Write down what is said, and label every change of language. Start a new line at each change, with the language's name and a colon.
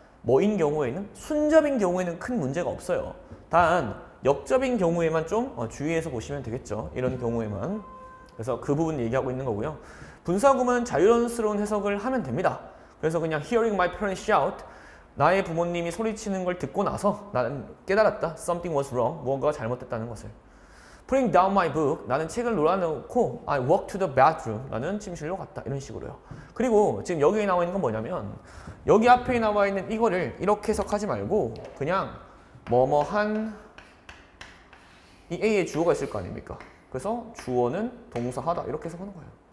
Korean: 뭐인 경우에는 순접인 경우에는 큰 문제가 없어요. 단 역접인 경우에만 좀 주의해서 보시면 되겠죠. 이런 경우에만. 그래서 그 부분 얘기하고 있는 거고요. 분사구문은 자유스러운 해석을 하면 됩니다. 그래서 그냥
English: hearing my parents shout,
Korean: 나의 부모님이 소리치는 걸 듣고 나서 나는 깨달았다.
English: Something was wrong.
Korean: 무언가가 잘못됐다는 것을.
English: Putting down my book,
Korean: 나는 책을 놓아놓고
English: I walked to the bathroom,
Korean: 나는 침실로 갔다. 이런 식으로요. 그리고 지금 여기 나와 있는 건 뭐냐면 여기 앞에 나와 있는 이거를 이렇게 해석하지 말고 그냥 뭐뭐한 이 A에 주어가 있을 거 아닙니까? 그래서 주어는 동사하다 이렇게 해석하는 거예요.